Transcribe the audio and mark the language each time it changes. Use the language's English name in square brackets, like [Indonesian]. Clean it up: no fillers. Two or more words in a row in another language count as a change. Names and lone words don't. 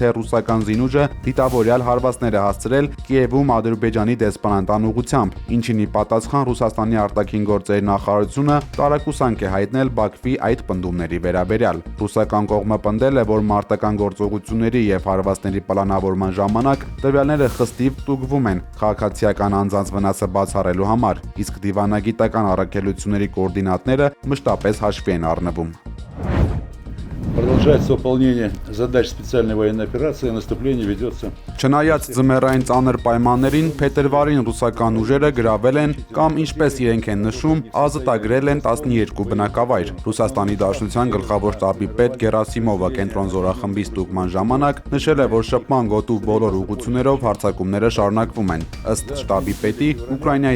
[Armenian] թե ռուսական զինուժը դիտավորյալ հարվածներ է հասցրել Կիևում Ադրբեջանի դեսպանատան ուղղությամբ, ինչին ի պատասխան Ռուսաստանի արտաքին գործերի նախարարությունը տարակուսանք է հայտնել Բաքվի այդ պնդումների վերաբերյալ։ Ռուսական կողմը պնդել է, որ մարտական գործողությունների եւ հարվածների պլանավորման ժամանակ տվյալները խստիվ ստուգվում են քաղաքացիական անձանց վնասը բացառելու համար, իսկ դիվանագիտական առաքելությունների կոորդինատները մշտապես հաշվի են առնվում։ [Russian] Продолжается выполнение задач специальной военной операции, наступление ведется. [Armenian] Չնայած ձմեռային ծանր պայմաններին, փետրվարին ռուսական ուժերը գրավել են կամ ինչպես իրենք են նշում, ազատագրել են 12 բնակավայր։ Ռուսաստանի Դաշնության գլխավոր շտաբի պետ Գերասիմովը կենտրոն զորախմբի ստուգման ժամանակ նշել է, որ շփման գոտու բոլոր ուղղություններով հարձակումները շարունակվում են։ Ըստ շտաբի պետի, Ուկրաինայի